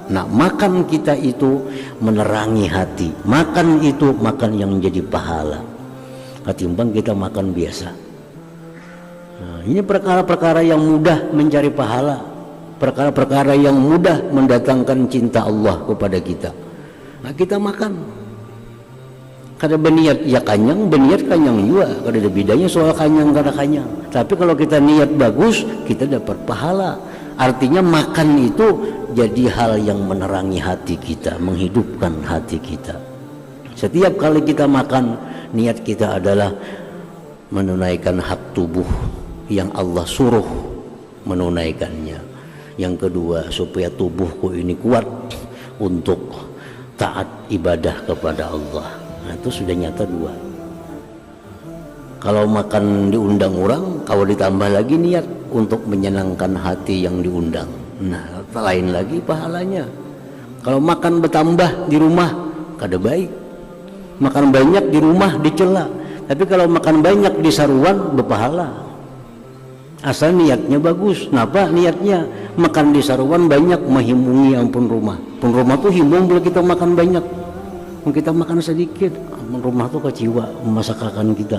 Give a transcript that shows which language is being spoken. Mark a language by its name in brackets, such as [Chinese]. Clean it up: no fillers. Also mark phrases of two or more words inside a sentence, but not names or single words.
[Banjar] Nah, makan kita itu menerangi hati. Makan itu makan yang menjadi pahala ketimbang kita makan biasa. Nah, ini perkara-perkara yang mudah mencari pahala, perkara-perkara yang mudah mendatangkan cinta Allah kepada kita. Nah, kita makan kada berniat ya kanyang, berniat kanyang juga, kada ada bedanya soal kanyang kada kanyang. Tapi kalau kita niat bagus, kita dapat pahala. Artinya makan itu jadi hal yang menerangi hati kita, menghidupkan hati kita. Setiap kali kita makan, niat kita adalah menunaikan hak tubuh yang Allah suruh menunaikannya. Yang kedua, supaya tubuhku ini kuat untuk taat ibadah kepada Allah. Nah, itu sudah nyata dua. Kalau makan diundang orang, kalau ditambah lagi niat untuk menyenangkan hati yang diundang, nah lain lagi pahalanya. Kalau makan bertambah di rumah, kada baik. Makan banyak di rumah dicela, tapi kalau makan banyak di saruan berpahala. Asal niatnya bagus. Kenapa niatnya? Makan di saruan banyak menghimungi ampun rumah. Pun rumah tuh himung bila kita makan banyak. Kita makan sedikit, ampun rumah tuh kecewa masakan kita.